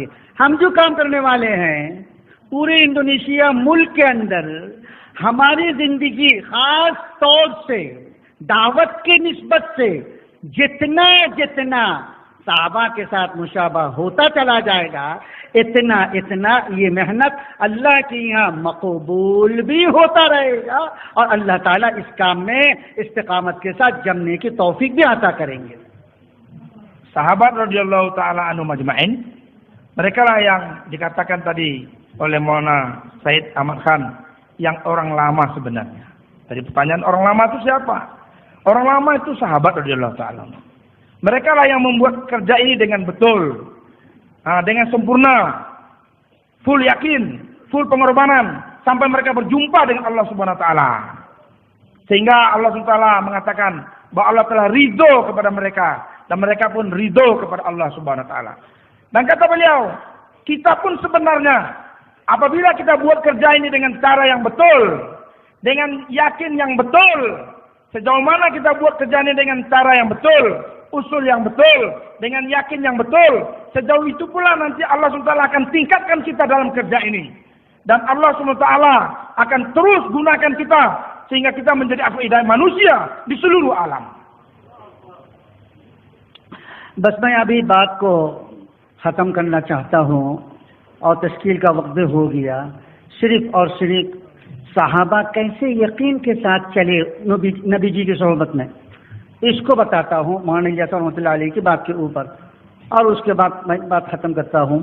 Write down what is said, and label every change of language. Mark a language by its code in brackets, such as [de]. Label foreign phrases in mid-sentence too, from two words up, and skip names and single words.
[ur] ہم جو کام کرنے والے ہیں پورے انڈونیشیا ملک کے اندر، ہماری زندگی خاص طور سے دعوت کے نسبت سے جتنا صحابہ کے ساتھ مشابہ ہوتا چلا جائے گا، اتنا یہ محنت اللہ کے یہاں مقبول بھی ہوتا رہے گا اور اللہ تعالیٰ اس کام میں استقامت کے ساتھ جمنے کی توفیق بھی عطا کریں گے. [id] Sahabat [ar] رضي الله تعالى عنهم أجمعين, [id] mereka lah yang dikatakan tadi oleh Maulana Said Ahmad Khan yang orang lama sebenarnya. Tadi pertanyaan orang lama itu siapa? Orang lama itu sahabat [ar] رضي الله تعالى. [id] Mereka lah yang membuat kerja ini dengan betul, dengan sempurna, full yakin, full pengorbanan, sampai mereka berjumpa dengan Allah [ar] سبحانه وتعالى. [id] Sehingga Allah [ar] سبحانه وتعالى [id] mengatakan bahwa Allah telah ridho kepada mereka, dan mereka pun ridho kepada Allah [ar] سبحانه وتعالى. [id] Dan kata beliau, kita pun sebenarnya apabila kita buat kerja ini dengan cara yang betul, dengan yakin yang betul, sejauh mana kita buat kerja ini dengan cara yang betul, usul yang betul, dengan yakin yang betul, sejauh itu pula nanti Allah SWT akan tingkatkan kita dalam kerja ini. Dan Allah SWT akan terus gunakan kita sehingga kita menjadi afidai manusia di seluruh alam. [ur] بس میں ابھی بات کو ختم کرنا چاہتا ہوں اور تشکیل کا وقت ہو گیا. صرف اور صرف صحابہ کیسے یقین کے ساتھ چلے نبی جی کی صحبت میں، اس کو بتاتا ہوں مولانا الیاس [ar] رحمۃ اللہ علیہ [ur] کی بات کے اوپر، اور اس کے بعد میں بات ختم کرتا ہوں.